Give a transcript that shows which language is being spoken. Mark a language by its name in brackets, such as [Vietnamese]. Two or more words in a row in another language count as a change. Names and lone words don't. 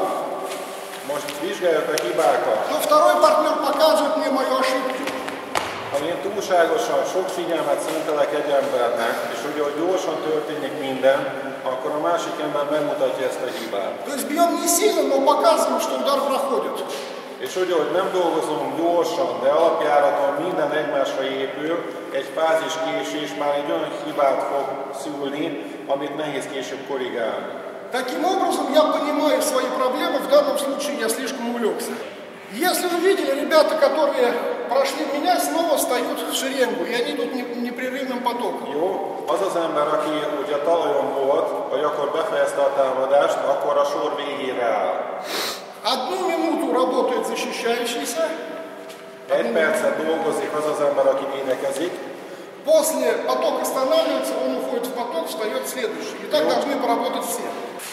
[Hungarian] Most vizsgáljuk a hibákat. [Russian] то второй партнер показывает мне мою ошибку. [Hungarian] Ha én túlságosan sok figyelmet szentelek egy embernek, és ugye, hogy gyorsan történik minden, akkor a másik ember megmutatja ezt a hibát. [Russian] То есть бьем не сильно, но показываем, что удар проходит. [Hungarian] És ugye, hogy nem dolgozunk gyorsan, de alapjáraton minden egymásra épül, egy fázis késés már egy olyan hibát fog szülni, amit nehéz később korrigálni. [Russian] Таким образом, я понимаю свои проблемы, в данном случае я слишком увлекся. Если вы видели, ребята, которые прошли меня, снова встают в шеренгу, и они идут непрерывным потоком. [Hungarian] Jó, az az ember, aki ugye a talajon volt, vagy akkor befejezte a támadást, akkor a sor végére áll. [Russian] Одну минуту работает защищающийся, [Hungarian] Egy percet dolgozik az az ember, aki védekezik, [Russian] после поток останавливается, он уходит в поток, встает следующий. И так должны поработать все.